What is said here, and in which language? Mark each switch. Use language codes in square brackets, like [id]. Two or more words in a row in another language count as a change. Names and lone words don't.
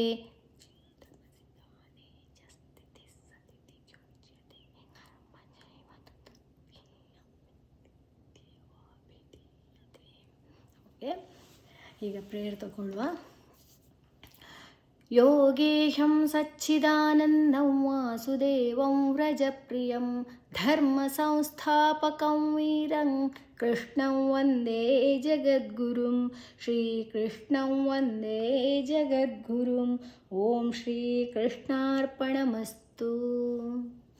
[kn] ಓಕೆ, ಈಗ ಪ್ರೇಯರ್ ತಗೊಳ್ಳುವ. [sa] ಯೋಗೇಶಂ ಸಚ್ಚಿದಾನಂದಂ ವಾಸುದೇವಂ ವ್ರಜಪ್ರಿಯಂ ಧರ್ಮಸಂಸ್ಥಾಪಕಂ ವೀರಂ ಕೃಷ್ಣಂ ವಂದೇ ಜಗದ್ಗುರುಂ. ಶ್ರೀಕೃಷ್ಣಂ ವಂದೇ ಜಗದ್ಗುರುಂ. ಓಂ ಶ್ರೀಕೃಷ್ಣಾರ್ಪಣಮಸ್ತು.